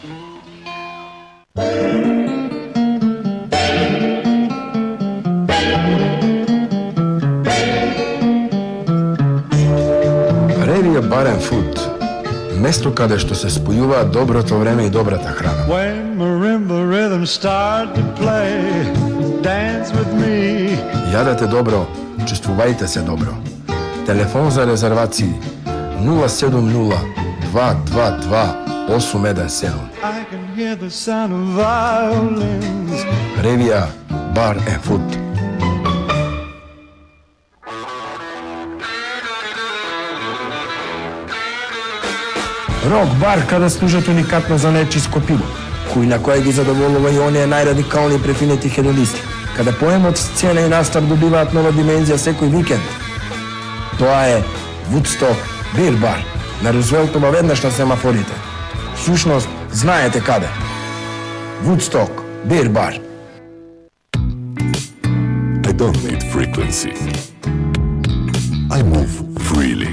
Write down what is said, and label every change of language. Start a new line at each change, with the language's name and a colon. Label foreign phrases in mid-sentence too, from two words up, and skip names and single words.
Macedonian: Ревија Бар енд Фуд, место каде што се спојуваат доброто време и добрата храна.
English: When marimba rhythms start to play, dance with me.
Macedonian: Јадете добро, чувствувајте се добро. Телефон за резервации 070 222 817.
English: I can hear the sound of violins.
Macedonian: Ревија Бар енд Фуд. Рок бар каде служат уникатно за нечиско пиво, кој на кој ги задоволува и оние најрадикални префинети хедонисти, каде поемот, сцена и настап добиваат нова димензија секој викенд. Тоа е Woodstock Beer Bar на Рузвелтова веднаш на семафорите. Всушност, знаете каде. Woodstock Beer Bar.
English: I don't need frequency. I move freely.